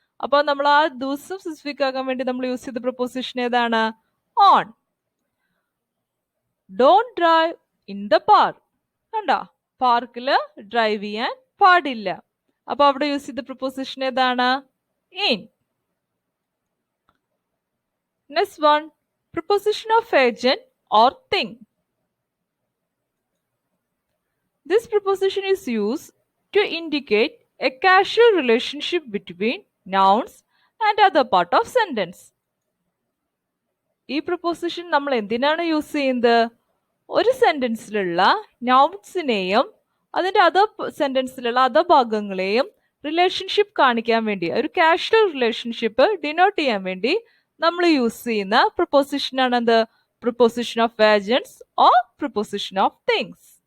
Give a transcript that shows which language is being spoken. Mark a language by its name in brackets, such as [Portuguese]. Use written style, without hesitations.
[Malayalam] അപ്പൊ നമ്മൾ ആ ദിവസം സ്പെസിഫിക് ആക്കാൻ വേണ്ടി നമ്മൾ യൂസ് ചെയ്ത പ്രൊപ്പോസിഷൻ ഏതാണ്, on. [English] Don't drive in the park. [Malayalam] കണ്ടോ, പാർക്കില് ഡ്രൈവ് ചെയ്യാൻ പാടില്ല. അപ്പൊ അവിടെ യൂസ് ചെയ്ത പ്രൊപ്പോസിഷൻ ഏതാണ്, in. [English] Next one, preposition of agent or thing. This preposition is used to indicate a casual relationship between nouns and other part of sentence. [Malayalam] ഈ proposition നമ്മൾ എന്തിനാണ് യൂസ് ചെയ്യുന്നത്, ഒരു സെന്റൻസിലുള്ള നൗൺസിനെയും അതിന്റെ അതർ സെന്റൻസിലുള്ള അതർ ഭാഗങ്ങളെയും റിലേഷൻഷിപ്പ് കാണിക്കാൻ വേണ്ടി, ഒരു കാഷ്വൽ റിലേഷൻഷിപ്പ് ഡിനോട്ട് ചെയ്യാൻ വേണ്ടി നമ്മൾ യൂസ് ചെയ്യുന്ന പ്രൊപ്പോസിഷൻ ആണ് എന്ത്, proposition of agents or proposition of things.